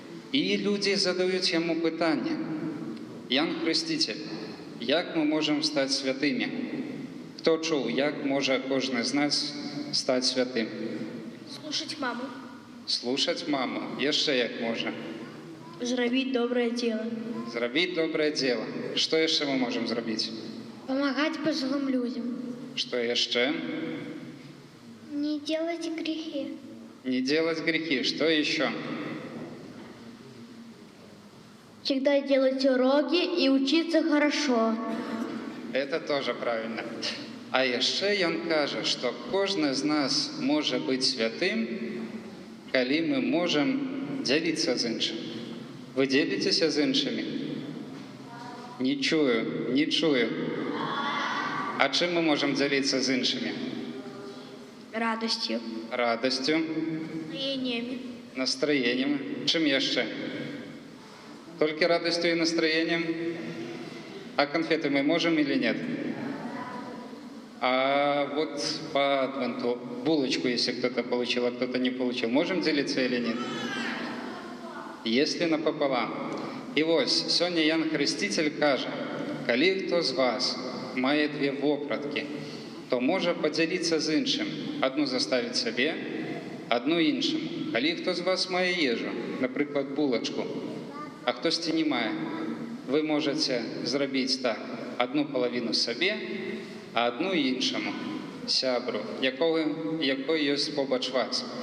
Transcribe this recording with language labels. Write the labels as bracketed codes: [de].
[be] І людзі задаюць яму пытанне: Ян Хрысціцель, як мы можам стаць святымі? Хто чуў, як можа кожны з нас стаць святым? [ru] Слушать маму. [be] Слушаць маму. Яшчэ як можа? Зрабіць [ru] доброе дело. [be] Зрабіць добрае дзела. Што яшчэ мы можам зрабіць? [ru] Помогать пожилым людям. [be] Што яшчэ? [ru] Не делать грехи. Не делать грехи. Что еще? Всегда делать уроки и учиться хорошо. Это тоже правильно. [be] А яшчэ ён кажа, што кожны з нас можа быць святым, калі мы можам дзяліцца з іншым. Вы дзеліцеся з іншымі? Не чую. А чым мы можам дзяліцца з іншымі? [ru] Радостью. [be] Радасцю, [ru] Настроениями. [be] настроением. Чым яшчэ? Толькі радасцю і настроением? [ru] А конфеты мы можем или нет? А вот по адвенту булочку, если кто-то получил, а кто-то не получил, можем делиться или нет? Если напополам. [be] І вось, сёння Ян Хрысціцель кажа: калі хто з вас мае 2 вопраткі, то можа падзяліцца з іншым. Адну заставіць сабе, адну іншаму. Калі хто з вас мае ежу, напрыклад, булачку, а хтосьці не мае, вы можаце зрабіць так: адну палавіну сабе, а адну іншаму, сябру, якой ёсць побач вас.